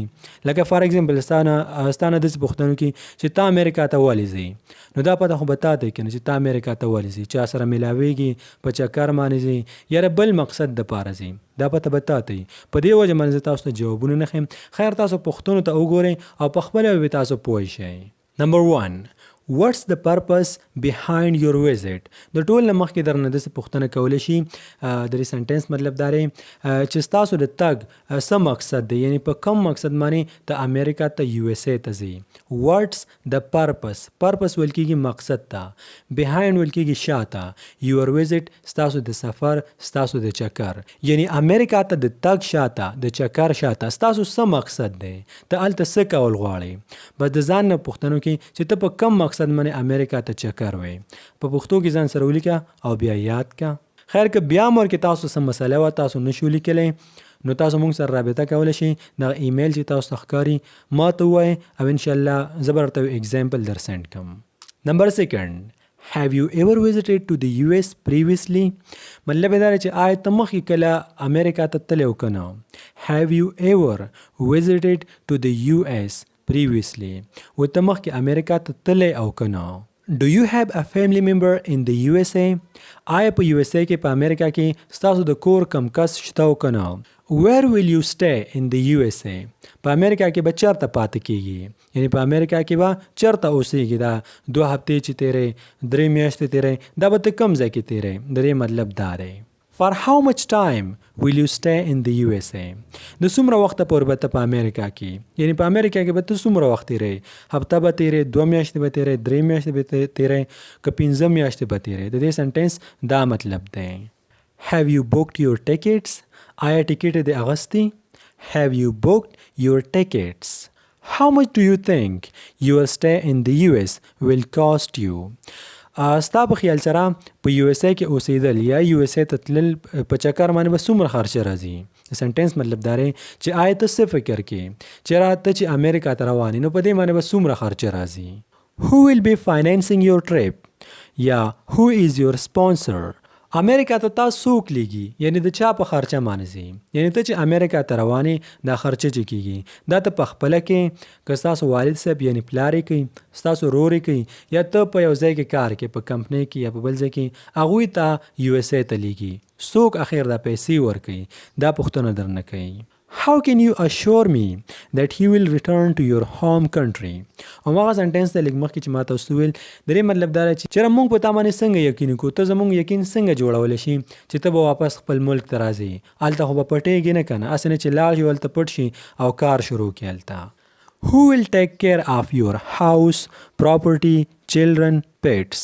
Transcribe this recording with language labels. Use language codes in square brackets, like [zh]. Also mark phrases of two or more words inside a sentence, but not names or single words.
[ps] لکه [en] for example [ps] ستا نه داسې پوښتنو کې چې ته امریکا ته ولې ځې، نو دا پته خو به تا ته وي که نه چې ته امریکا ته ولې ځې، چا سره میلاویږي، په چکر باندې ځې، یا بل مقصد دپاره ځې، دا پته به تا ته وي. په دې وجه باندې زه تاسو ته جوابونه نه ښیم. خیر تاسو پوښتنو ته وګورئ او په خپله به تاسو پوه شئ. [en] نمبر 1 What's the purpose behind your visit؟ [ps] د ټول نه مخکې درنه داسې پوښتنه کولی شي، د دې سنټنس مطلب دا دی چې ستاسو د تګ څه مقصد دی، یعنی په کوم مقصد باندې ته امریکا ته USA ته ځې. [en] What's the purpose؟ [ps] پرپس ویل کېږي مقصد ته، behind ویل کېږي شاته، [en] your visit [ps] ستاسو د سفر، ستاسو د چکر، یعنی امریکا ته د تګ شاته، د چکر شاته ستاسو څه مقصد دی، ته هلته څه کول غواړئ. بس د ځان نه پوښتنو کې چې ته په کوم مقصد منې امریکا ته چکر وی، په پښتو کې ځان سره ولیکه او بیا یاد کا. خیر که بیا مور کې تاسو څه مسله وه تاسو نشو لیکلی نو تاسو مونږ سره رابطه کولی شئ. دغه ایمیل چې تاسو ته ښکاري ما ته ووایئ او انشاءالله زه به درته اگزامپل در سینډ کړم. [en] نمبر 2, Have you ever visited to the US previously? [ps] مطلب دا دی چې آیا ته مخکې کله امریکا ته تللی او که نه؟ [en] Have you ever visited to the US previously? [ps] و ته مخکې امریکا ته تللی او که نه؟ [en] Do you have a family member in the USA? [ps] آیا په USA کې په امریکا کې ستاسو د کور کم کس شته او که نه؟ [en] Where will you stay in the USA? [ps] په امریکا کې به چېرته پاتې کیږي؟ یعنی په امریکا کې به چېرته اوسیږي؟ دا 2 هفتې چې تیرې 3 میاشتې تیرې دا به ته کوم ځای کې تیرې؟ د دې مطلب دا دی. [en] For how much time will you stay in the USA? [ps] د څومره وخته پورې به ته په امریکا کې؟ یعنی په امریکا کې به ته څومره وخت تیرې؟ هفته به تیرې، 2 میاشتې به تیرې، 3 میاشتې به تیرې، که 15 میاشتې به تیرې؟ د دې سنټنس دا مطلب دی. [en] Have you booked your tickets? [ps] آیا ټیکټ دې اغستی؟ [en] Have you booked your tickets? How much do you think your stay in the US will cost you? [ps] ستا په خیال سره په یو اس ای کې اوسېدل یا یو اس ای ته تلل په چکر باندې به څومره خرچه راځي؟ سنټنس مطلب دا دی چې آیا ته څه فکر کې چې ته چې امریکا ته روان یې نو په دې باندې به څومره خرچه راځي؟ [en] Who will be financing your trip? یا who is your sponsor? [ps] امریکا ته تاسو څوک لیږي؟ یعنی د چا په خرچه باندې ځي؟ یعنی ته چې امریکا ته روانې دا خرچه چې کیږي دا ته په خپله کې که ستاسو والد صاحب یعنی پلار یې کوي، ستاسو ورور یې کوي، یا ته په یو ځای کې کار کې په کمپنۍ کې یا په بل ځای کې هغوی ته یو اس ای ته لیږي. څوک اخر دا پیسې ورکوي؟ دا پوښتنه درنه کوي. [en] How can you assure me that he will return to your home country? [ps] هماغه سنټنس ته لږ مخکې چې ما تاسو وویل د دې مطلب دا دی چې چېرې موږ په تا باندې څنګه یقین وکړو؟ ته زموږ یقین څنګه جوړولی شي چې ته به واپس خپل ملک ته راځې؟ هلته خو به پټېږي نه که نه، هسې نه چې لاړ شي هلته پټ شي او کار شروع کړي هلته. [en] Who will take care of your house, property, children, pets?